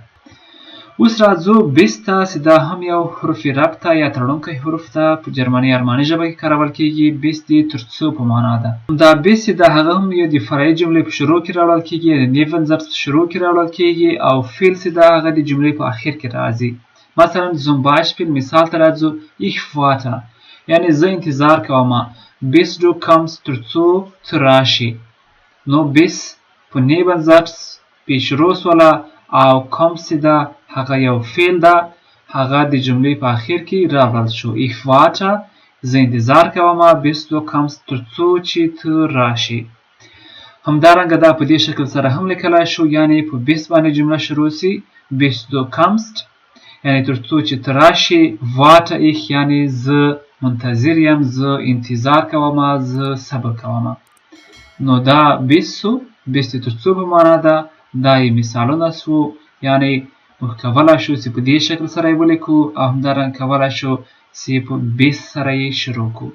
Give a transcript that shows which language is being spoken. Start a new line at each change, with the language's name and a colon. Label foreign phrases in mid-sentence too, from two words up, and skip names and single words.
Pashto: اوس راځو بیس ته چې دا هم یو حروف ربط ته یا تړونکی حروف ده. په جرمني ارماني ژبه کې کارول کېږي. بیس د تر څو په معنا ده. دا بیس چې ده هغه هم یو د فرعي جملې په شروع کې راوړل کېږي، د نیون ظرف په شروع کې راوړل کېږي او فعل چې ده هغه د جملې په اخر کې راځي. مثلا
German: zum Beispiel
Pashto: مثال ته راځو
German: ich warte،
Pashto: یعنی زه انتظار کوم.
German: bis du kommst
Pashto: تر څو ته راشي. نو bis په نیون ظرف پیش رو سوله او kommst چې ده هغه یو فعل ده، هغه د جملې په اخر کې راوړل شو.
German: ich warte
Pashto: زه انتظار کوم
German: bis du kommst
Pashto: تر څو چې ته راشي. همدارنګه دا په دې شکل سره هم لیکلای شو، یعنی په bis باندې جمله شروع سي
German: bis du kommst
Pashto: یعنی تر څو چې ته راشي.
German: warte ich
Pashto: یعنی زه منتظر یم، زه انتظار کوم، زه صبر کوم. نو دا bis سو، bis د تر څو په معنا ده. دا یې مثالونه سو، یعنی موږ کولی شو چې په دې شکل سره یې ولیکو او همدارنګه کولی شو چې په بیس سره یې شروع کړو.